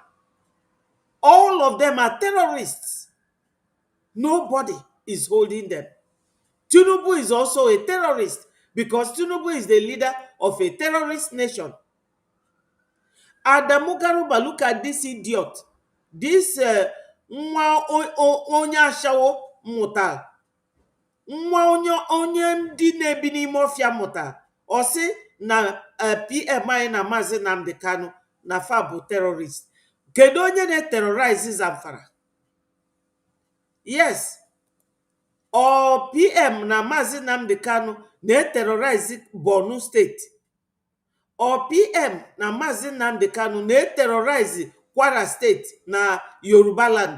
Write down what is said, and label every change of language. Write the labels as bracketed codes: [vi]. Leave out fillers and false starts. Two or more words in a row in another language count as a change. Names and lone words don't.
[en] All of them are terrorists. Nobody is holding them. Tinubu is also a terrorist because Tinubu is the leader of a terrorist nation. Adamu Garuba, look at this idiot. [ig] This nwa onye ashawo mụtara. Nwa onye ndị na-ebi n'ime ọfịa mụtara. Ọ sị na PM anyị na Maazị Nnamdi Kanu na fa bụ terrorist. Kedu onye na-terrorize Zamfara? Yes. Or PM na Maazị Nnamdi Kanu na-terrorize Borno State. Or PM na Maazị Nnamdi Kanu na-terrorize Kwara State na Yoruba land.